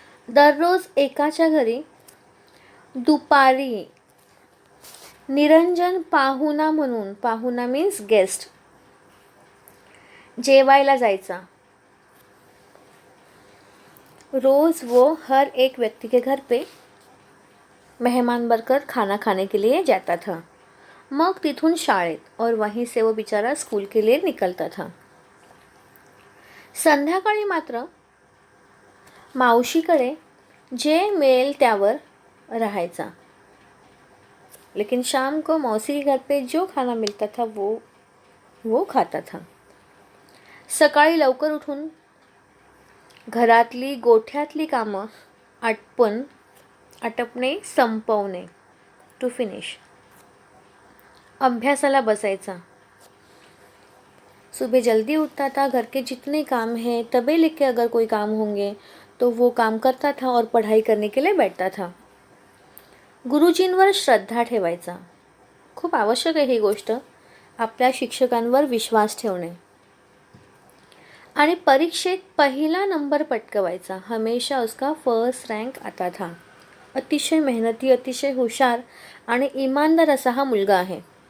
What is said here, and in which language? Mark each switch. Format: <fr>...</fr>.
<mr>दररोज एकाच्या घरी दुपारी निरंजन पाहुणा म्हणून, पाहुणा मीन्स गेस्ट, जेवायला जायचा.</mr> <hi>रोज वो हर एक व्यक्ति के घर पे मेहमान बनकर खाना खाने के लिए जाता था.</hi> <mr>मग तिथून शाळेत</mr> <hi>और वहीं से वो बिचारा स्कूल के लिए निकलता था.</hi> <mr>संध्याकाळी मात्र मावशीकडे जे मिळेल त्यावर राहायचा.</mr> <hi>लेकिन शाम को मौसी के घर पे जो खाना मिलता था वो खाता था.</hi> <mr>सकाळी लवकर उठून घरातली गोठ्यातली कामं आटपणे संपवणे, टू फिनिश. अभ्यासाला बसायचा.</mr> <hi>सुबह जल्दी उठता था, घर के जितने काम हैं तबे लिख के अगर कोई काम होंगे तो वो काम करता था और पढ़ाई करने के लिए बैठता था.</hi> <mr>गुरुजींवर श्रद्धा ठेवायचा. खूप आवश्यक आहे ही गोष्ट, आपल्या शिक्षकांवर विश्वास ठेवणे. आणि परीक्षेत पहिला नंबर पटकवायचा.</mr> <hi>हमेशा उसका फर्स्ट रँक आता था.</hi> <mr>अतिशय मेहनती, अतिशय हुशार आणि इमानदार असा हा मुलगा आहे.</mr>